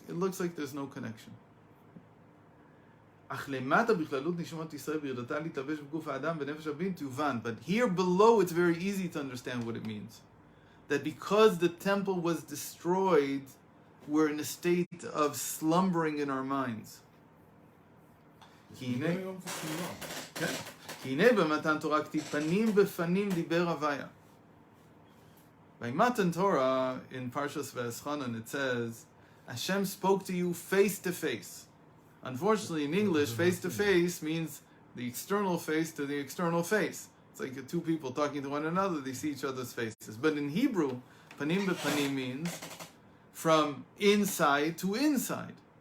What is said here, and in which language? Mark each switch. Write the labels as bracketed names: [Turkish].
[English] looks like there's no connection. But here below it's very easy to understand what it means. That because the temple was destroyed, we're in a state of slumbering in our minds. He's going on for too long. [Hebrew] כן. כי הנה במתן תורה כתיב פנים בפנים דיבר הוויה. [English] By Matan Torah, in Parshas V'eschanan, it says, Hashem spoke to you face to face. Unfortunately, in English, face to face means the external face to the external face. It's like two people talking to one another, they see each other's faces. But in Hebrew, panim bepanim means from inside to inside.